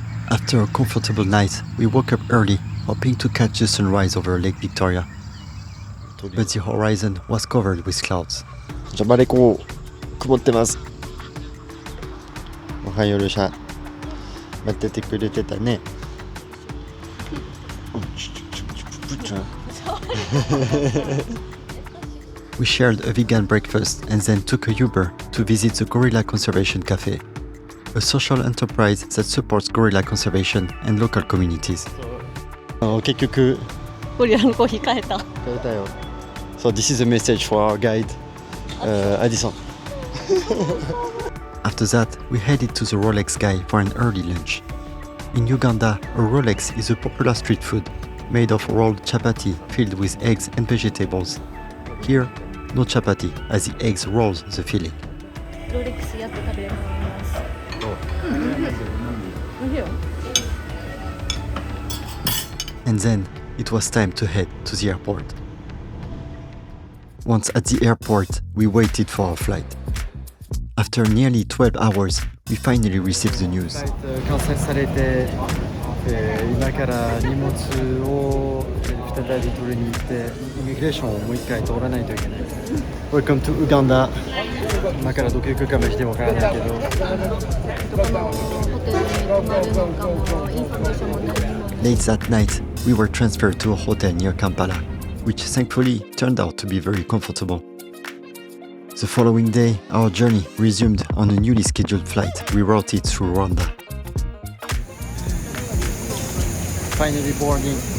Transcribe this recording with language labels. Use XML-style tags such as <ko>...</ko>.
<en>After a comfortable night, we woke up early, hoping to catch the sunrise over Lake Victoria. But the horizon was covered with clouds.</en> <ja>じゃバレコ曇ってます。おはようルシャ。待っててくれてたね。</ja> <en>We shared a vegan breakfast and then took a Uber to visit the Gorilla Conservation Cafe, a social enterprise that supports gorilla conservation and local communities.</en> <ja>結局ゴリラのコーヒー変えた。変えたよ。</ja> <en>So this is a message for our guide, Addison. After that, we headed to the Rolex Guy for an early lunch. In Uganda, a Rolex is a popular street food made of rolled chapati filled with eggs and vegetables. Here, no chapati, as the eggs roll the filling.</en> <ja>ロレックスやって食べます。</ja> <en>And then, it was time to head to the airport. Once at the airport, we waited for our flight. After nearly 12 hours, we finally received the news.</en> <ja>完成されて、今から荷物を再び取りに行ってイミグレーションをもう一回通らないといけない。</ja> <en>Welcome to Uganda.</en> <ja>今からどこ行くかもしてわからないけど。ホテルに泊まるのかもインフォメーションも何も。</ja> <en>Late that night, we were transferred to a hotel near Kampala, which thankfully turned out to be very comfortable. The following day, our journey resumed on a newly scheduled flight rerouted through Rwanda. Finally boarding.</en>